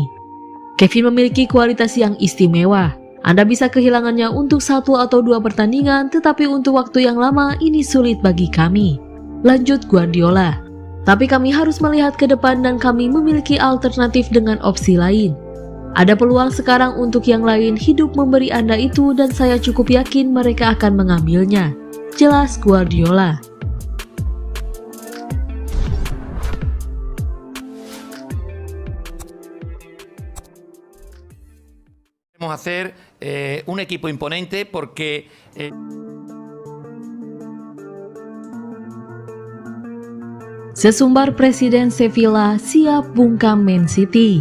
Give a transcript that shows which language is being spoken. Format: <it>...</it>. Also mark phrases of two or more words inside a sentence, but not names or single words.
<id>Kevin memiliki kualitas yang istimewa. Anda bisa kehilangannya untuk 1 atau 2 pertandingan, tetapi untuk waktu yang lama ini sulit bagi kami, lanjut Guardiola. Tapi kami harus melihat ke depan dan kami memiliki alternatif dengan opsi lain. Ada peluang sekarang untuk yang lain, hidup memberi Anda itu dan saya cukup yakin mereka akan mengambilnya. Jelas Guardiola.</id> <es>Queremos hacer un equipo imponente porque</es> <id>Sesumbar Presiden Sevilla siap bungkam Man City.</id>